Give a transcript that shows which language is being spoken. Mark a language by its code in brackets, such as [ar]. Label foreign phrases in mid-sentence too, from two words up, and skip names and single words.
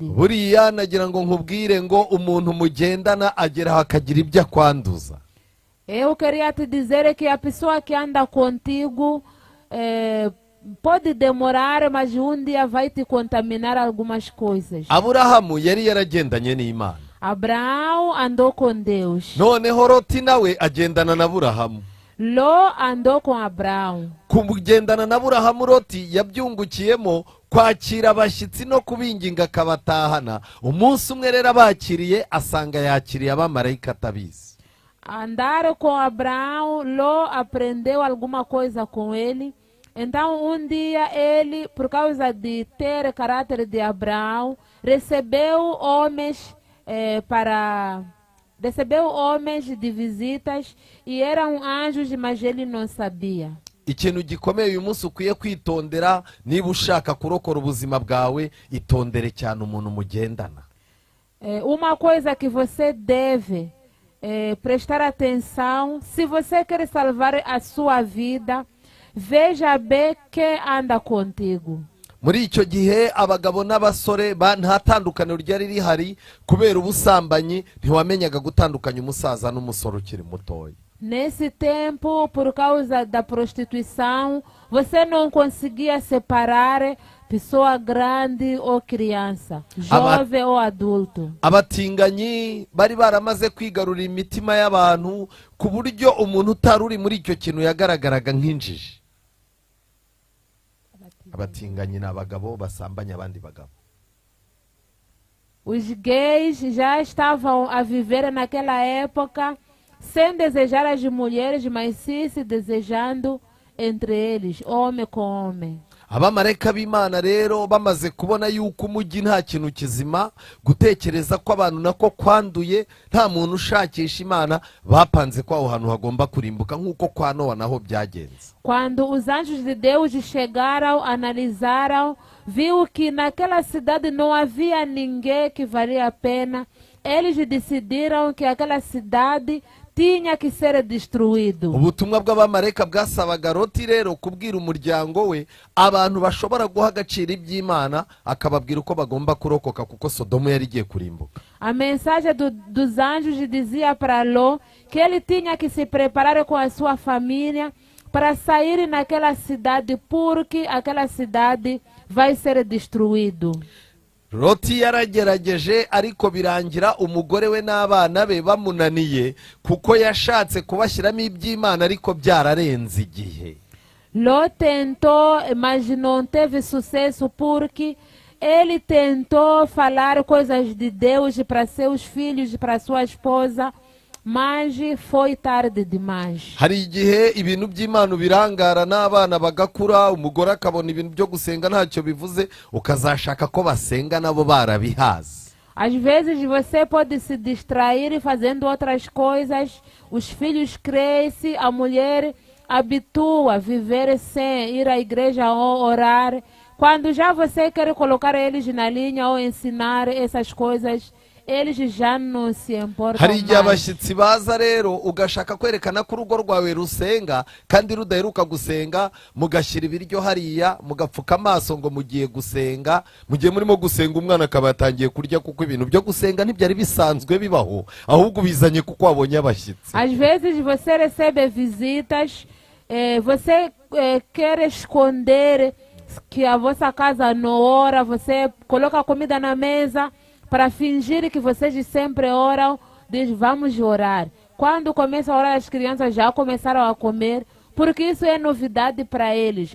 [rw] Buriya nagira ngo nkubwire ngo umuntu mugendana ageraho akagira ibyo akwanduza. [pt] Eu queria te dizer que a pessoa que anda contigo pode demorar, mas um dia vai te contaminar algumas coisas. [rw] Aburahamu yari yaragendanye n'Imana. [pt] Abraão andou com Deus. [rw] Noneho Loti nawe agendana na Aburahamu. [pt] Ló andou com Abraão. [rw] Kugendana na Aburahamu, Loti yabyungukiyemo kwakira abashyitsi no kubinginga akabatahana. Umunsi umwe rero abakiriye asanga yakiriye abamarayika atabizi. [pt] Andar com Abraão, Ló aprendeu alguma coisa com ele. Então, um dia ele, por causa de ter caráter de Abraão, recebeu homens de visitas e eram anjos, mas ele não sabia. [rw] Ikintu gikomeye uyu munsi ukwiye kwitondera, niba ushaka kurokora ubuzima bwawe, itondere cyane umuntu mugendana. [pt] Uma coisa que você deve prestar atenção, se você quer salvar a sua vida, veja bem quem anda contigo. [rw] Muri icyo gihe abagabo n'abasore nta tandukaniro ryari rihari, kubera ubusambanyi ntiwamenyaga gutandukanya umusaza n'umusore ukiri mutoya. [pt] Nesse tempo, por causa da prostituição, você não conseguia separar pessoa grande ou criança, jovem ou adulto. [rw] Abatinganyi bari baramaze kwigarurira imitima y'abantu ku buryo umuntu utari uri muri icyo kintu yagaragaraga nk'injiji. Abatinganyi n'abagabo basambanya abandi bagabo. [pt] Os gays já estavam a viver naquela época sem desejar as mulheres, mas sim se desejando entre eles, homem com homem. [rw] Abamarayika b'Imana rero bamaze kubona yuko umujyi nta kintu kizima, gutekereza ko abantu nako kwanduye, nta muntu ushakisha Imana, bapanze ko aho hantu hagomba kurimbuka nk'uko kwa Nowa naho byagenze. [pt] Quando os anjos de Deus chegaram, analisaram, viu que naquela cidade não havia ninguém que valia a pena. Eles decidiram que aquela cidade tinha que ser destruído. [rw] Ubutumwa bw'abamarayika bwasabaga Loti rero kubwira umuryango we abantu bashobora guha agaciro iby'Imana, akababwira uko bagomba kurokoka kuko Sodomu yari igiye kurimbuka. [pt] A mensagem dos anjos dizia para Ló que ele tinha que se preparar com a sua família para sair naquela cidade, porque aquela cidade vai ser destruída. [rw] Loti yaragerageje ariko birangira umugore we n'abana be bamunaniye kuko yashatse kubashyiramo iby'Imana ariko byararenze igihe. [pt] Ló tentou, mas não teve sucesso porque ele tentou falar coisas de Deus para seus filhos, para sua esposa, mas foi tarde demais. [rw] Hari igihe ibintu by'Imana birangara n'abana bagakura, umugore akabona ibintu byo gusenga ntacyo bivuze, ukazashaka ko basenga nabo barabihaze. [pt] Às vezes você pode se distrair fazendo outras coisas, os filhos crescem, a mulher habitua a viver sem ir à igreja ou orar. Quando já você quer colocar eles na linha ou ensinar essas coisas, eles já não se importam [rw] Hari igihe [pt] mais. [rw] abashyitsi baza rero ugashaka kwerekana ko urugo rwawe rusenga kandi rudaheruka gusenga, mugashyira ibiryo hariya, mugapfuka amaso ngo mugiye gusenga, mugiye murimo gusenga umwana akaba yatangiye kurya kuko ibintu byo gusenga ntibyari bisanzwe bibaho, ahubwo bizanye kuko wabonye abashyitsi. [pt] Às vezes você recebe visitas, você quer esconder que a vossa casa não ora, você coloca comida na mesa para fingir que vocês sempre oram, diz vamos orar. Quando começa a orar, as crianças já começaram a comer, porque isso é novidade para eles.